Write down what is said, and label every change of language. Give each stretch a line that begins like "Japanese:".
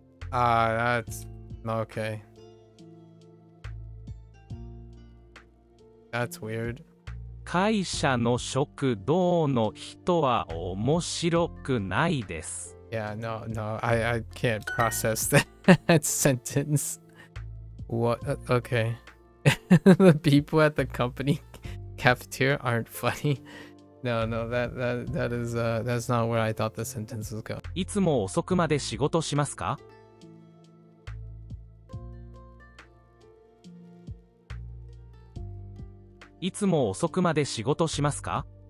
English: That's okay. That's weird.
Japanese: 会社の食堂の人は面白くないです。
English: Yeah, no, I can't process that sentence. What? Okay. The people at the company cafeteria aren't funny. No, that is that's not where I thought the sentence was going.
Japanese: いつも遅くまで仕事しますか？いつも遅くまで仕事しますか？